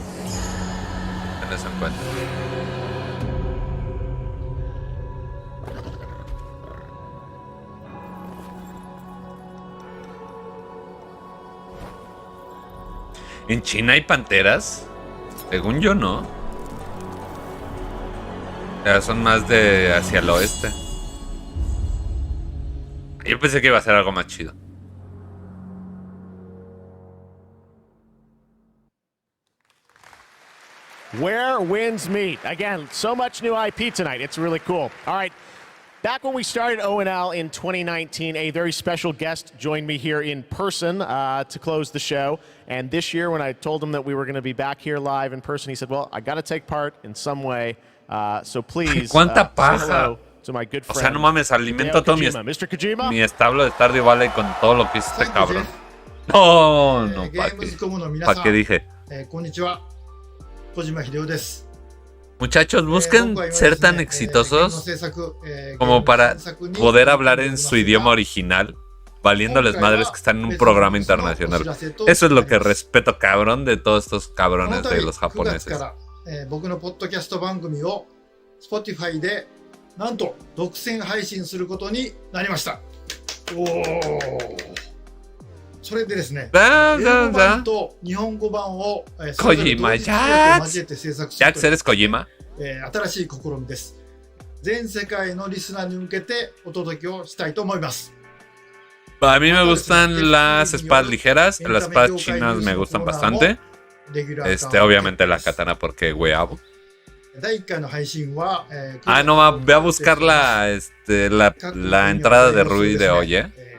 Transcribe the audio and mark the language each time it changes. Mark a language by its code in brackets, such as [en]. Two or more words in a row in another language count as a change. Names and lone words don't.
[es] En eso en cuenta. ¿En China hay panteras? Según yo, no. Ya son más de hacia el oeste. Yo pensé que iba a ser algo más chido. [en] Where Winds Meet. Again, so much new IP tonight. It's really cool. All right. Back when we started ONL in 2019, a very special guest joined me here in person to close the show. And this year, when I told him that we were going to be back here live in person, he said, well, I got to take part in some way. So please say hello [es] O sea, no mames, alimento todo mi establo de Stardew Valley con todo lo que hizo este cabrón. No, no, ¿para qué dije? Muchachos, busquen ser tan exitosos como para poder hablar en su idioma original, valiéndoles madres que están en un programa internacional. Eso es lo que respeto, cabrón, de todos estos cabrones de los japoneses. [ja] Spotify でなんと独占配信することになりました。おお。それでですね、英語版と日本語版をそれぞれ同時に交えて制作するという新しい試みです。全世界のリスナーに向けてお届けをしたいと思います。 [es] A mí me gustan las espadas ligeras, las espadas chinas me gustan bastante. Obviamente la katana porque weabo. Ah, no, ve a buscar la entrada de Rui de hoy, ¿eh?